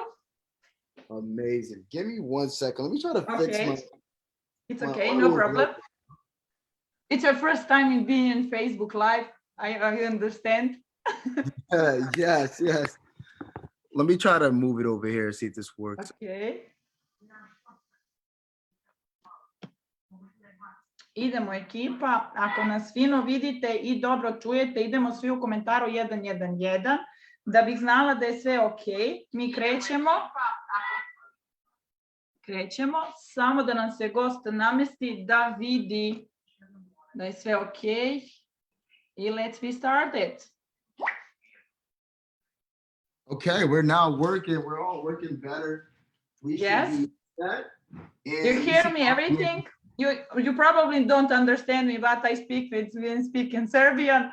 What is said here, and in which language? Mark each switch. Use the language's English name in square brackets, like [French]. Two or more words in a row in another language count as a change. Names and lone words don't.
[English] Amazing. Give me 1 second. Let me try to fix my. It's okay, no problem. It's your first time in being in Facebook Live. I understand. Yes. Let me try to move it over here, see if this works. Okay. [Serbian] Idemo ekipa, ako nas fino vidite i dobro čujete, idemo svi u komentaru 111, da bih znala da je sve ok. Mi krećemo, samo da nam se gost namesti da vidi da je sve ok. [English] I let's be started. Okay, we're now working. We're all working better. Yes. You hear me, everything? You probably don't understand me, but I speak in Serbian,